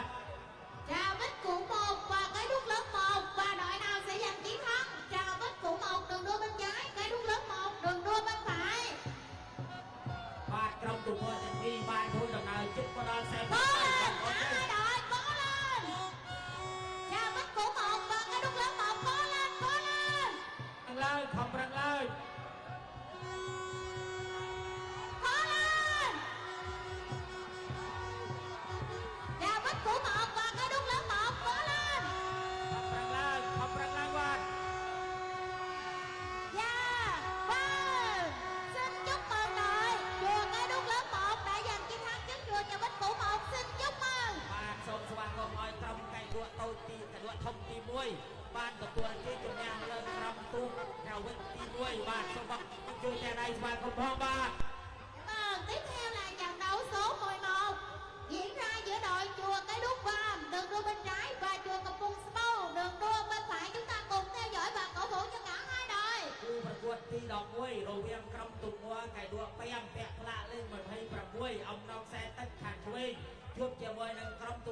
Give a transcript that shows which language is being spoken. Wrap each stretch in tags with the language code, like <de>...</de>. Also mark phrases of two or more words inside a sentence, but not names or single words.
<vi>Chào Bích Cụ 1 và Cái Đuốc lớn 1 và đội nào sẽ giành chiến thắng? Chào Bích Cụ 1 đường đua bên trái, Cái Đuốc lớn 1 đường đua bên phải.</vi> <km>បាទក្រុមទូមួទាំងពីរបានធ្វើដំណើរជិតមកដល់ខ្សែ</km> <vi>Cố lên, cả hai đội cố lên. Chào Bích Cụ 1 và Cái Đuốc lớn 1 cố lên, cố lên.</vi> <km>ឡើងខំប្រឹងឡើង</km> <vi>Cố lên. Chào Bích Cụ 1 và Cái Đuốc lớn 1 cố lên.</vi> <km>ខំប្រឹងឡើងបាទ</km> <vi>Yeah, vâng. Xin chúc mừng đội chùa Cái Đuốc lớn 1 đã giành chiến thắng trước chùa Nhà Bích Cụ 1. Xin chúc mừng.</vi> <km>បាទសូមស្វាគមន៍ឲ្យក្រុមកៃលក់តូចទីកៃលក់ធំទី1បានទទួលជ័យជំនះលើក្រុមទូកក្រវិតទី1បាទសូមបងជួយទាំងដៃស្វាគមន៍ផងបាទ</km> <vi>Vâng, tiếp theo là trận đấu số 11 diễn ra giữa đội chùa Cái Đuốc Vàm đường đua bên trái và chùa Cầm Bung Spo đường đua bên phải. Chúng ta cùng theo dõi và cổ vũ cho cả hai đội.</vi> <km>គូប្រកួតទី11រវាងក្រុមទូមួកៃលក់5ពាក់ផ្លាក លេខ26អំណោខ្សែទឹកខាងឆ្វេងជួបជាមួយនឹងក្រុមទូ</km>